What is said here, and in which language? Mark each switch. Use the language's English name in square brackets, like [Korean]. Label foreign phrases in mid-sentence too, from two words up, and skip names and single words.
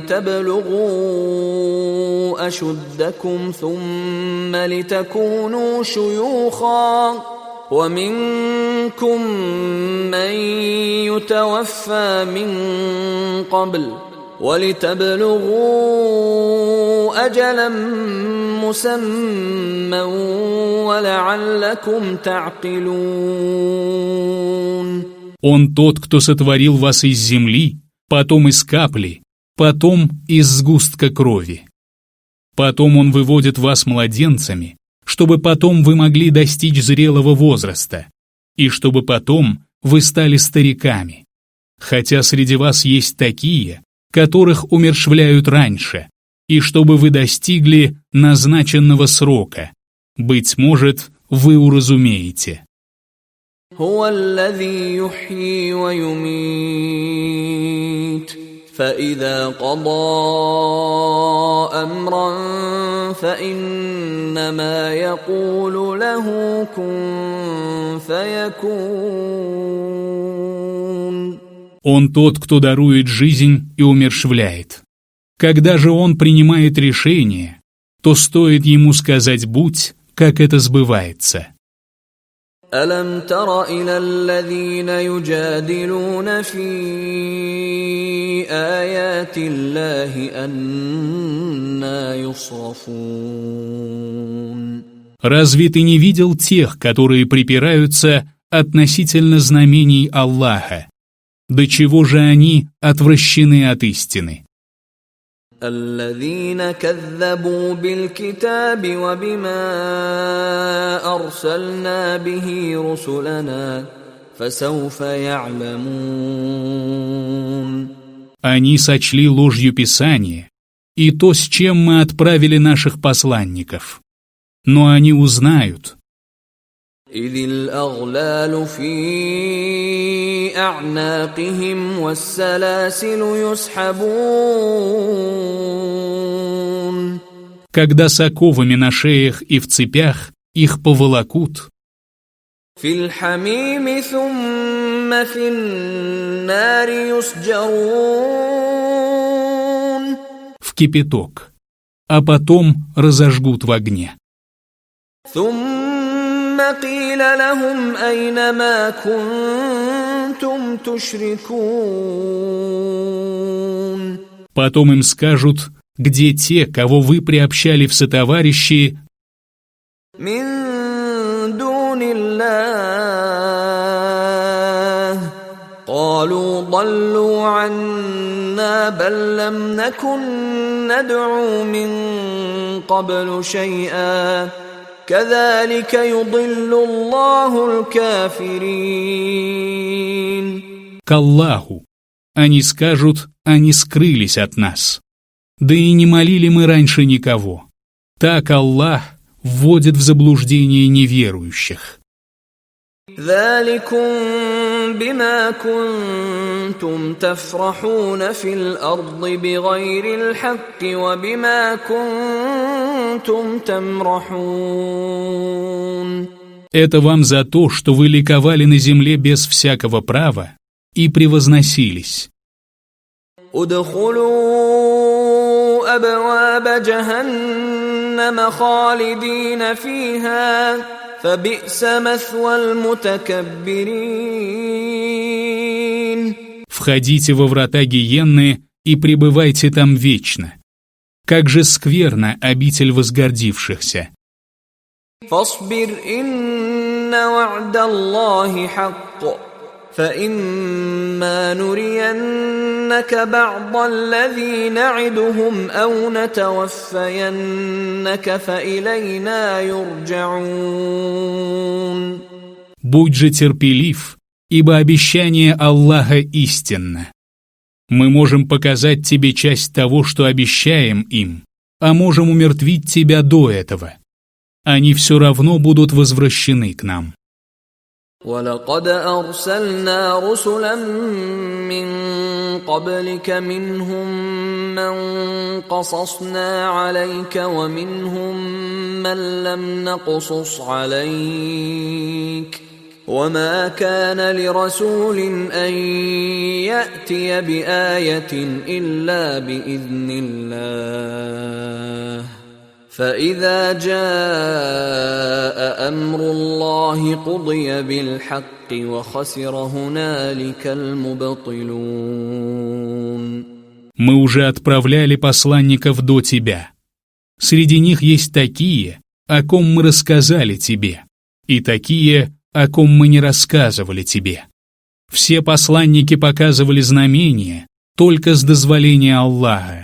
[Arabic] لتبلغوا أشدكم ثم لتكونوا شيوخا ومنكم من يتوفى من قبل ولتبلغوا أجلا مسمى ولعلكم تعقلون. [Russian] Он тот, кто сотворил вас из земли, потом из капли, потом из сгустка крови. Потом он выводит вас младенцами, чтобы потом вы могли достичь зрелого возраста, и чтобы потом вы стали стариками. Хотя среди вас есть такие, которых умерщвляют раньше, и чтобы вы достигли назначенного срока. Быть может, вы уразумеете. [Arabic] هو الذي يحيي ويميت فإذا قضى أمرا فإنما يقول له كن فيكون. [Russian] Он тот, кто дарует жизнь и умерщвляет. Когда же он принимает решение, то стоит ему сказать «будь», как это сбывается. [Arabic] ألم تر إلى الذين يجادلون في آيات الله أنى يصرفون. [Russian] Разве ты не видел тех, которые припираются относительно знамений Аллаха? До чего же они отвращены от истины? [Arabic] الذين كذبوا بالكتاب وبما أرسلنا به رسلنا فسوف يعلمون. [Russian] Они сочли ложью Писание и то, с чем мы отправили наших посланников. Но они узнают. [Arabic] إذ الأغلال في أعناقهم والسلاسل يسحبون. [Russian] Когда с оковами на шеях и в цепях их поволокут. [Arabic] في الحميم ثم في النار يسجرون. [Russian] В кипяток, а потом разожгут в огне. [Arabic] ثم قيل لهم أين ما كنتم تشركون. [Russian] Потом им скажут, где те, кого вы приобщали в сотоварищи [Arabic] من دون الله قالوا ضلوا عنا بل لم نكن ندعو من قبل شيئا كذلك يضل الله الكافرين. [Russian] к Аллаху. Они скажут, они скрылись от нас. Да и не молили мы раньше никого. Так Аллах вводит в заблуждение неверующих. [Arabic] ذلكم بما كنتم تفرحون في الأرض بغير الحق وبما كنتم تمرحون. [Russian] Это вам за то, что вы ликовали на земле без всякого права и превозносились. [Arabic] ادخلوا أبواب جهنم خالدين فيها فبئس مثوى المتكبرين. [Russian] Входите во врата гиенны и пребывайте там вечно. Как же скверна обитель возгордившихся. [Arabic] فاصبر إن وعد الله حق فإما نرينك بعض الذي نعدهم أو نتوفينك فإلينا يرجعون. [Russian] Будь же терпелив, ибо обещание Аллаха истинно. Мы можем показать тебе часть того, что обещаем им, а можем умертвить тебя до этого. Они все равно будут возвращены к нам. [Arabic] وَلَقَدْ أَرْسَلْنَا رُسُلًا مِّن قَبْلِكَ مِنْهُم مَّن قَصَصْنَا عَلَيْكَ وَمِنْهُم مَّن لَّمْ نَقْصُصْ عَلَيْكَ وَمَا كَانَ لِرَسُولٍ أَن يَأْتِيَ بِآيَةٍ إِلَّا بِإِذْنِ اللَّهِ فَإِذَا جَاءَ أَمْرُ اللَّهِ قُضِيَ بِالْحَقِّ وَخَسِرَ هُنَالِكَ الْمُبْطِلُونَ. [Russian] Мы уже отправляли посланников до тебя. Среди них есть такие, о ком мы рассказали тебе, и такие, о ком мы не рассказывали тебе. Все посланники показывали знамения только с дозволения Аллаха.